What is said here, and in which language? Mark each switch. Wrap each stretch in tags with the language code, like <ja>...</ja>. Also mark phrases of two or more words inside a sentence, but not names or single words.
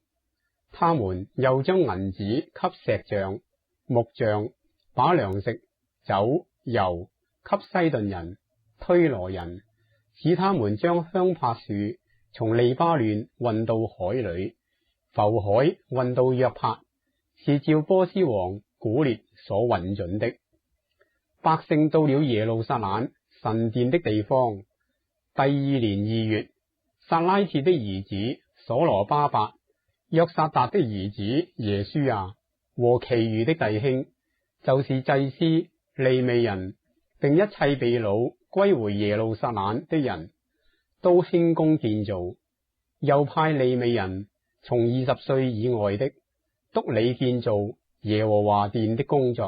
<zh>他們又將銀子給石匠、木匠，把糧食、酒、油給西頓人、推羅人，使他們將香柏樹從利巴嫩運到海裏，浮海運到約帕，是照波斯王古列所允准的。百姓到了耶路撒冷神殿的地方，第2年2月，撒拉鐵的兒子所羅巴伯、約撒達的兒子耶書亞和其餘的弟兄，就是祭司、利未人，並一切被擄歸回耶路撒冷的人，都興工建造，又派利未人從20歲以外的督理建造耶和華殿的工作。</zh>